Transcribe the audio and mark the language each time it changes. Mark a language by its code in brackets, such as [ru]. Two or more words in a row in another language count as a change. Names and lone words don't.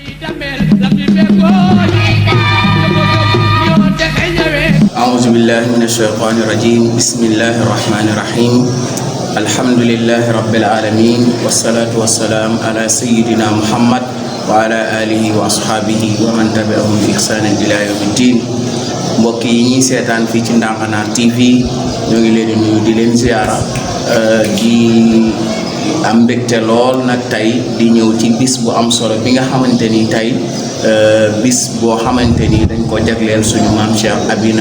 [ar] أعوذ بالله من الشيطان الرجيم بسم الله الرحمن الرحيم الحمد لله رب العالمين والصلاة والسلام على سيدنا محمد وعلى آله وأصحابه ومن تبعهم بإحسان إلى يوم الدين [wo] mbokk yi ñi seetaan fii ci Ndankanaar TV ñoo ngi leen di nuyu di leen ziara di am mbégte lool nag tey di ñëw ci bis bu am solo bi nga xamante ni tey bis boo xamante ni dañ ko jagleel suñu maam Cheikh Abina